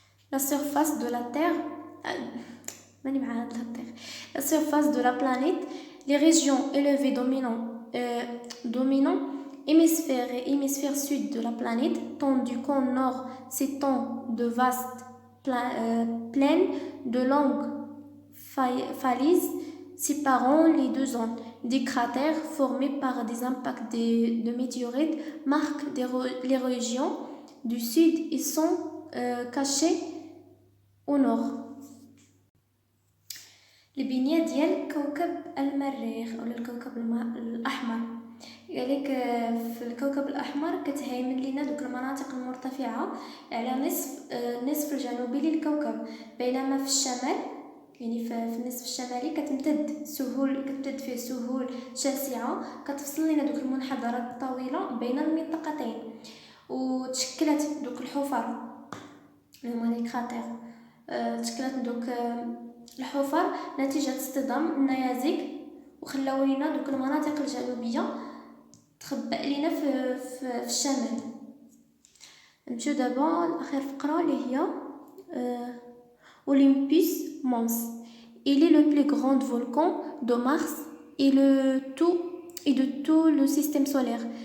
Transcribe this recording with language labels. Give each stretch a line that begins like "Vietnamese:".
French: La surface de la Terre, la surface de la planète, les régions élevées dominant hémisphère sud de la planète, tandis qu'au nord s'étendent de vastes plaines de longues falaises séparant les deux zones. Des cratères formés par des impacts de météorites marquent les régions du sud et sont cachés au nord.
Arabic: البنية ديال كوكب المريخ أولا الكوكب الأحمر. قالك في الكوكب الأحمر كتهيمن لينا دوك المناطق المرتفعة على النصف الجنوبي للكوكب، بينما في الشمال يعني في النصف الشمالي كتمتد فيه سهول شاسعة كتفصل لنا دوك المنحدرات الطويلة بين المنطقتين، وتشكلت دوك الحفر اللي هما لي كراتير. تشكلت دوك الحفر نتيجة اصطدام النيازك وخلاو لينا دوك المناطق الجنوبية تخبأ لينا في الشمال. نمشيو دابا لاخر فقرة اللي هي Olympus Mons.
French: Il est le plus grand volcan de Mars et de tout le système solaire.